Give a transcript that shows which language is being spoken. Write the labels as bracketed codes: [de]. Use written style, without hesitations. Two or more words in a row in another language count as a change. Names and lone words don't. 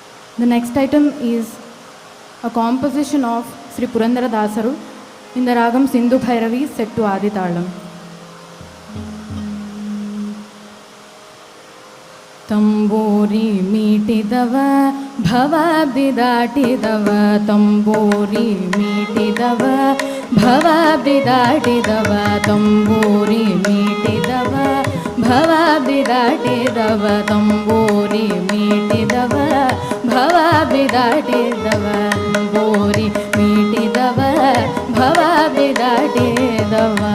[en] The next item is a composition of Sri Purandara Dasaru in the ragam Sindhu Bhairavi set to Adi Talam. [kn] ತಂಬೂರಿ ಮೀಟಿದವ ಭವಾಬ್ದಿ ದಾಟಿದವ ತಂಬೂರಿ ಮೀಟಿದವ ಭವಾಬ್ದಿ ದಾಟಿದವ ತಂಬೂರಿ ಮೀಟಿದವ ಭವಾಬ್ದಿ ದಾಟಿದವ ತಂಬೂರಿ ಮೀಟಿದವ ಭವಾಬ್ದಿ ದಾಟಿದವ ತಂಬೂರಿ ಮೀಟಿದವ ಭವಾಬ್ದಿ ದಾಟಿದವ